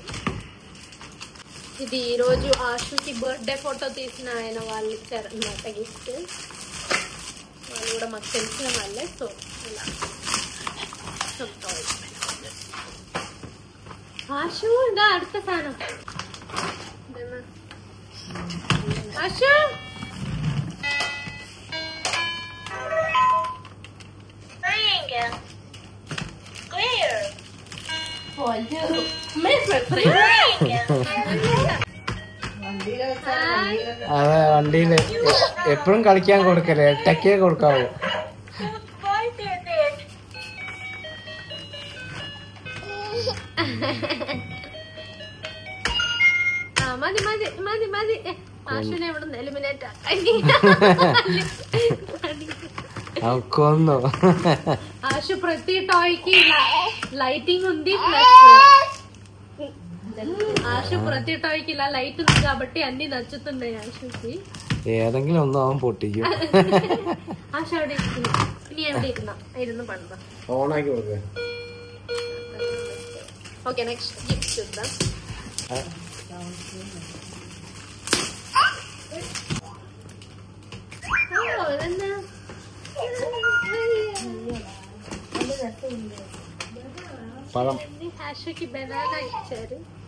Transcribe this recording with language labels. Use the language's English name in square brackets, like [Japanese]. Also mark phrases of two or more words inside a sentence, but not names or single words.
[Telugu] ఇది ఈ రోజు ఆషుకి [English] birthday photo [Telugu] తీసిన ఆయన వాళ్ళు ఇచ్చారన్నమాట గిఫ్ట్. వాళ్ళు కూడా మాకు తెలిసిన వాళ్ళే. సో ఇలా ఆషు ఇంకా అడుత ఫ్యాన్. ఆషు [Malayalam] അതെ, വണ്ടിയില് എപ്പോഴും കളിക്കാൻ കൊടുക്കല്ലേ, എട്ടക്കേ കൊടുക്കാവൂ. മതി മതി മതി മതി. ആഷുനെ ഇവിടെ നിന്ന് എലിമിനേറ്റ് [Telugu] కొను. ఆషు ప్రతి టాయ్ కి లైటింగ్ ఉంది, ప్లస్ ఆషు ప్రతి టాయ్ కి ఇలా లైట్ ఉంది కాబట్టి అన్ని నచ్చుతున్నాయి ఆషుకి. [Malayalam] ഏതെങ്കിലും ഒന്നും അവൻ പൊട്ടിക്കും. ആഷു അവിടെ ഇനി എവിടെ ഇരുന്ന് പണിതാ ഓണാക്കി കൊടുക്ക. [English] okay, next gift [Telugu] చూద్దాం. పదం ఆశుకి బనానా ఇచ్చారు.